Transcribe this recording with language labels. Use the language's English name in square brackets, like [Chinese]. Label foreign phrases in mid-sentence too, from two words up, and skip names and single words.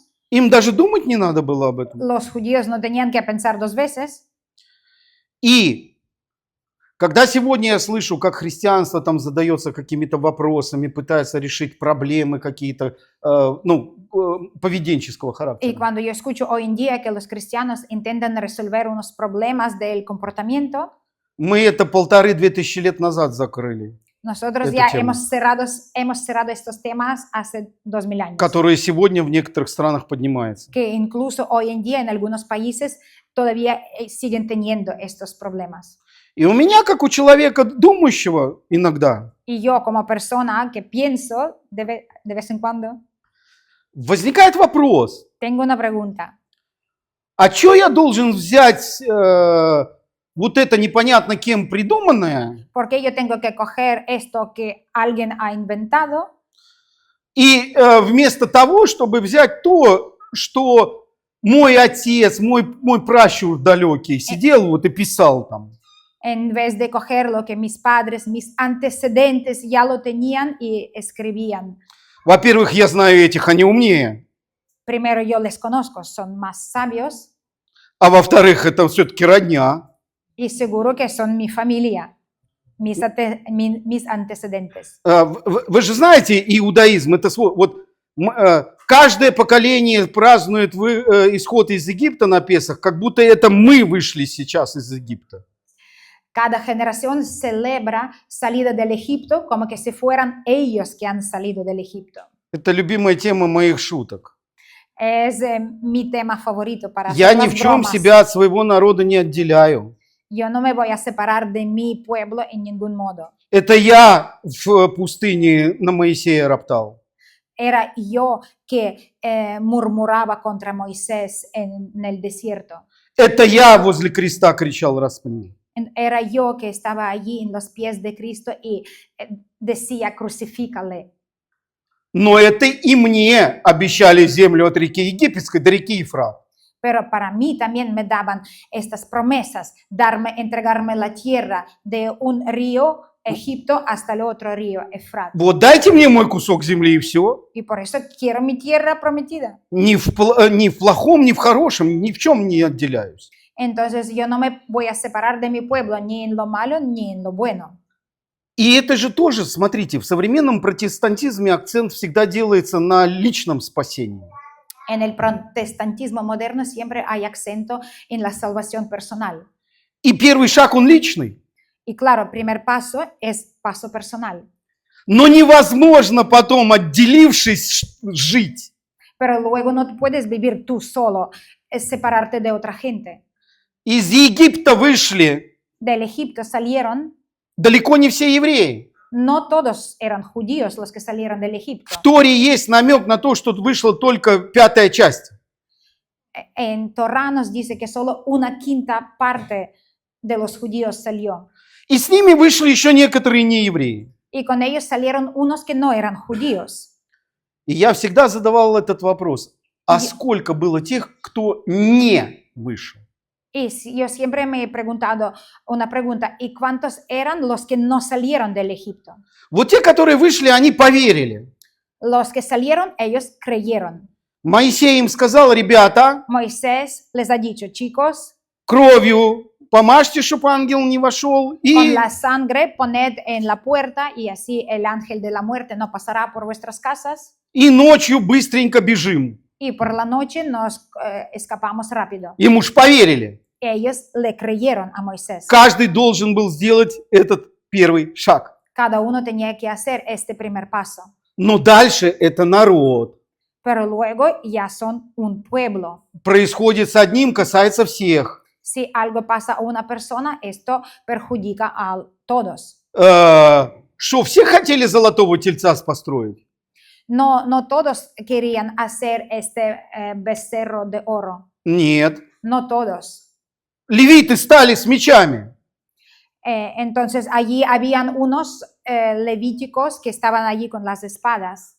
[Russian] Им даже думать не надо было об этом. [Spanish] los judíos no tenían que pensar 2 veces. [Russian] И когда сегодня я слышу, как христианство там задается какими-то вопросами, пытается решить проблемы какие-то, поведенческого [Spanish] Y [Russian] характера, [Spanish] cuando yo escucho hoy en día que los cristianos intentan resolver unos problemas del comportamiento, [Russian] мы это 1500-2000 лет назад закрыли, [Spanish] nosotros Esta ya tema. hemos cerrado estos temas hace 2000 años. [Russian] которые сегодня в некоторых странах поднимаются. [Spanish] Que incluso hoy en día en algunos países todavía siguen teniendo estos problemas. [Russian] И у меня, как у человека думающего иногда, [Spanish] Y yo como persona que pienso de vez en cuando, [Russian] возникает вопрос, [Spanish] tengo una pregunta. [Russian] а что я должен взять вот это непонятно кем придуманное [Spanish] ¿Por qué yo tengo que coger esto que alguien ha inventado [Russian] и вместо того, чтобы взять то, что мой отец, мой пращур далекий сидел вот и писал там. [Spanish] en vez de coger lo que mis padres, mis antecedentes ya lo tenían y escribían? [Russian] Во-первых, я знаю этих, они умнее. [Spanish] Primero, yo les conozco, son más sabios [Russian] А во-вторых, это все-таки родня. [Spanish] y seguro que son mi familia, mis antecedentes. [Russian] Вы же знаете, иудаизм, это каждое поколение празднует исход из Египта на Песах, как будто это мы вышли сейчас из Египта. [Spanish] Cada generación celebra salida del Egipto como que si fueran ellos que han salido del Egipto. [Russian] Это любимая тема моих шуток. [Spanish] Es mi tema favorito para [Russian] Я [Spanish] hacer [Russian] ни [Spanish] las [Russian] в чем [Spanish] bromas. [Russian] себя от своего народа не отделяю. [Spanish] Yo no me voy a separar de mi pueblo en ningún modo. [Russian] Это я в пустыне на Моисея роптал. [Spanish] Era yo que murmuraba contra Moisés en el desierto. [Russian] Это я возле креста кричал «Распни». [Spanish] Era yo que estaba allí en los pies de Cristo y decía, crucifícale. [Russian] Но это и мне обещали землю от реки Египетской до реки Ефрат. [Spanish] Pero para mí también me daban estas promesas, entregarme la tierra de un río Egipto hasta el otro río Efrat. [Russian] Вот дайте мне мой кусок земли и все. [Spanish] Y por eso quiero mi tierra prometida. [Russian] Ни в плохом, ни в хорошем, ни в чем не отделяюсь. [Spanish] Entonces yo no me voy a separar de mi pueblo ni en lo malo ni en lo bueno. [Russian] И это же тоже, смотрите, в современном протестантизме акцент всегда делается на личном спасении. [Spanish] En el protestantismo moderno siempre hay acento en la salvación personal. [Russian] И первый шаг, он личный. [Spanish] Y claro, primer paso es paso personal. [Russian] Но невозможно потом, отделившись, жить. [Spanish] Pero luego no puedes vivir tú solo, es separarte de otra gente. [Russian] Из Египта вышли [Spanish] Del Egipto salieron, [Russian] далеко не все евреи. [Spanish] no todos eran judíos los que salieron del Egipto. [Russian] В Торе есть намек на то, что вышла только 5-я часть. [Spanish] En Torá nos dice que solo una quinta parte de los judíos salió. [Russian] И с ними вышли еще некоторые неевреи. [Spanish] Y con ellos salieron unos que no eran judíos. [Russian] И я всегда задавал этот вопрос. А Я- сколько было тех, кто не вышел? [Spanish] Y yo siempre me he preguntado una pregunta, ¿y cuántos eran los que no salieron del Egipto? [Russian] Вот те, которые вышли, они поверили. [Spanish] Los que salieron, ellos creyeron. [Russian] Моисей им сказал: ребята, [Spanish] Moisés les ha dicho, chicos, [Russian] кровью помажьте, чтобы ангел не вошел. [Spanish] con [Russian] И [Spanish] la sangre poned en la puerta y así el ángel de la muerte no pasará por vuestras casas. [Russian] ночью быстренько бежим. [Spanish] Y por la noche nos escapamos rápido. [Russian] Им уж поверили. [Spanish] Ellos le creyeron a Moisés. [Russian] Каждый должен был сделать этот первый шаг. [Spanish] Cada uno tenía que hacer este primer paso. [Russian] Но дальше это народ. [Spanish] Pero luego ya son un pueblo. [Russian] Происходит с одним, касается всех. [Spanish] Si algo pasa a una persona, esto perjudica a todos. [Russian] Что, все хотели золотого тельца построить? [Spanish] No todos querían hacer este becerro de oro. [Russian] Нет. [Spanish] No todos. [Russian] Левиты стали с мечами. [Spanish] Entonces allí habían unos levíticos que estaban allí con las espadas.